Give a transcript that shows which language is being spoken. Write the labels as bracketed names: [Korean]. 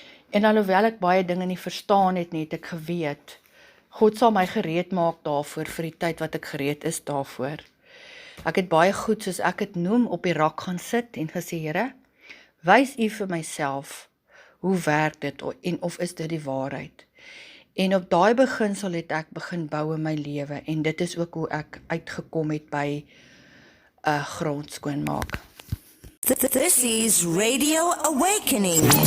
[Afrikaans] En alhoewel ek baie dinge nie verstaan het nie, het ek geweet, God sal my gereed maak daarvoor, vir die tyd wat ek gereed is daarvoor. Ek het baie goed, soos ek het noem, op die rak gaan sit en gesê, Here, wys U vir myself, hoe werk dit, en of is dit die waarheid? En op daai beginsel het ek begin bou in my lewe, en dit is ook hoe ek uitgekom het by grondskoonmaak. [English] This is Radio Awakening.